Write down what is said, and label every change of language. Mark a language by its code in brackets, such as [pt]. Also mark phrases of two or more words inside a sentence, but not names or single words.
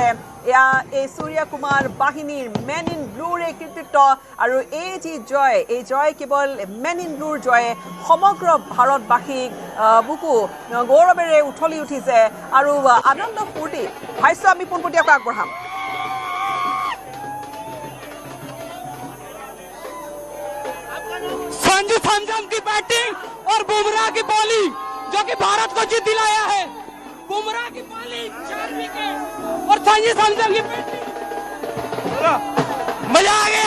[as] এয়া এই সূৰ্য কুমাৰ বাহিনীৰ [en] Men in Blue's [as] এই কৃতিত্ব। আৰু এই যি জয়, এই জয় কেৱল [en] Men in Blue's [as] জয়ে সমগ্ৰ ভাৰতবাসীক বুকু গৌৰৱেৰে উঠলি উঠিছে আৰু আনন্দ ফূৰ্তি ভাষ্য আমি পোনপটীয়াকৈ আগবঢ়াম। [hi] संजू सैमसन की बैटिंग और बुमराह की बॉलिंग जो कि भारत को जीत दिलाया है। बुमराह की बॉलिंग 4 विकेट और संजू सैमसन की बैटिंग, मजा आ गया।